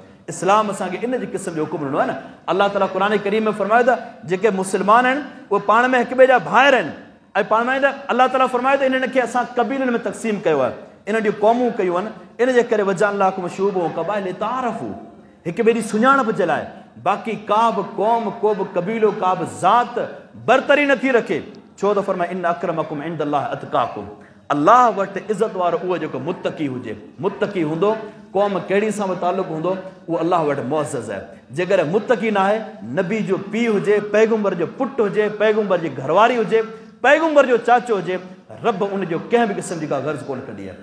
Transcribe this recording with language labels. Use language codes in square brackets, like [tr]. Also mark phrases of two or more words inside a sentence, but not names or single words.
[sd] इस्लाम असांखे इन जे क़िस्म जो हुकुम ॾिनो आहे न। अलाह ताला क़ुरान करीम में फरमायो त जेके मुस्लमान आहिनि उहे पाण में हिक ॿिए जा भाइर आहिनि, ऐं पाण में अलाह ताला फरमायो त इन्हनि खे असां कबीलनि में तक़सीम कयो आहे, इन्हनि जूं क़ौमूं कयूं आहिनि, इन जे करे [ar] وجعلناكم شعوبا وقبائل لتعارفوا, [sd] हिक ॿिए जी सुञाणप जे लाइ। बाक़ी का बि क़ौम, को बि कबीलो, का बि ज़ात बरतरी नथी रखे, छो त फरमाए [ar] إن أكرمكم عند الله أتقاكم, [sd] अलाह वटि इज़त वारो उहो जेको मुत्तकी हुजे, मुत्तकी हूंदो, क़ौम कहिड़ी सां बि ताल्लुक़ हूंदो, उहो अलाह वटि मुअज़्ज़ज़ आहे। जेकर मुत्तकी न आहे, नबी जो पीउ हुजे, पैगम्बर जो पुटु हुजे, पैगम्बर जी घरवारी हुजे, पैगम्बर जो चाचो हुजे, रब उनजो कंहिं बि क़िस्म जी का गर्ज़ कोन कढी आहे।